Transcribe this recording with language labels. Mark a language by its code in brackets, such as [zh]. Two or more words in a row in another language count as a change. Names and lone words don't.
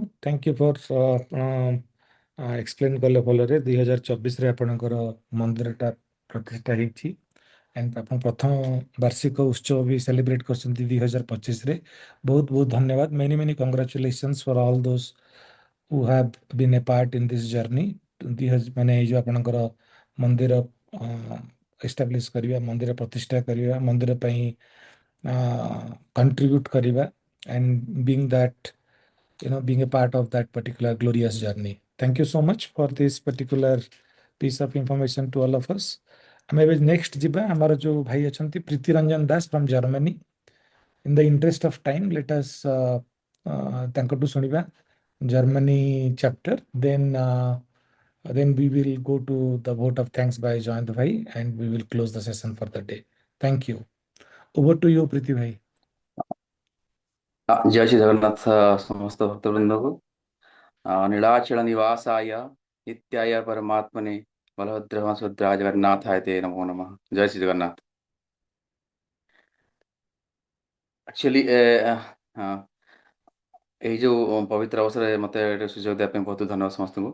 [en] thank you for [or] ଆପଣ ଏକ୍ସପ୍ଲେନ୍ କଲେ ଭଲରେ। 2024ରେ ଆପଣଙ୍କର ମନ୍ଦିରଟା ପ୍ରତିଷ୍ଠା ହେଇଛି ଆଣ୍ଡ ଆପଣ ପ୍ରଥମ ବାର୍ଷିକ ଉତ୍ସବ ବି ସେଲିବ୍ରେଟ୍ କରିଛନ୍ତି 2025ରେ। ବହୁତ ବହୁତ ଧନ୍ୟବାଦ। [en] many congratulations for all those who have been a part in this journey। [or] ମାନେ ଏଇ ଯେଉଁ ଆପଣଙ୍କର ମନ୍ଦିର ଏଷ୍ଟାବ୍ଲିଶ କରିବା, ମନ୍ଦିର ପ୍ରତିଷ୍ଠା କରିବା, ମନ୍ଦିର ପାଇଁ contribute କରିବା [en] and being a part of that particular glorious journey। Thank you so much for this particular piece of information to all of us। [or] ଆମେ ଏବେ ନେକ୍ସଟ ଯିବା। ଆମର ଯେଉଁ ଭାଇ ଅଛନ୍ତି ପ୍ରୀତି ରଞ୍ଜନ ଦାସ ଫ୍ରମ୍ ଜର୍ମାନୀ। [en] in the interest of time let us [or] ତାଙ୍କଠୁ ଶୁଣିବା ଜର୍ମାନୀ ଚାପ୍ଟର। [en] Then we will go to the vote of thanks by Jayant bhai and we will close the session for the day। Thank you। Over to you ପ୍ରୀତି ଭାଇ। [or] ଜୟ ଶ୍ରୀ ଜଗନ୍ନାଥ ସମସ୍ତ ଭକ୍ତବୃନ୍ଦକୁ। [sa] ନୀଳାଚଳ ନିବାସାୟ ନିତ୍ୟାୟ ପରମାତ୍ମନେ ବଳଭଦ୍ର ସୁଭଦ୍ରା ଜଗନ୍ନାଥାୟ ତେ ନମୋ ନମଃ। [or] ଜୟ ଶ୍ରୀ ଜଗନ୍ନାଥ। ଆକ୍ଚୁଆଲି ଏଇ ଯେଉଁ ପବିତ୍ର ଅବସରରେ ମୋତେ ଗୋଟେ ସୁଯୋଗ ଦେବା ପାଇଁ ବହୁତ ଧନ୍ୟବାଦ ସମସ୍ତଙ୍କୁ।